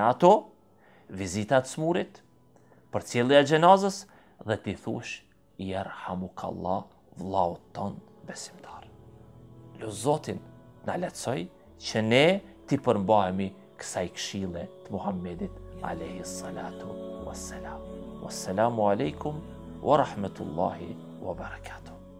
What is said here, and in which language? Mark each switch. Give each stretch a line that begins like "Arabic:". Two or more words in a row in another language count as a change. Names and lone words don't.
Albanian: Ato, vizitat smurit, përcjellja e gjenazës dhe ti thush yerhamukallah vllaut ton besimtar. Lu Zotin na lehtësoj që ne ti përmbahemi kësaj këshille të Muhammedit
Arabic: عليه الصلاة والسلام. والسلام عليكم ورحمة الله وبركاته.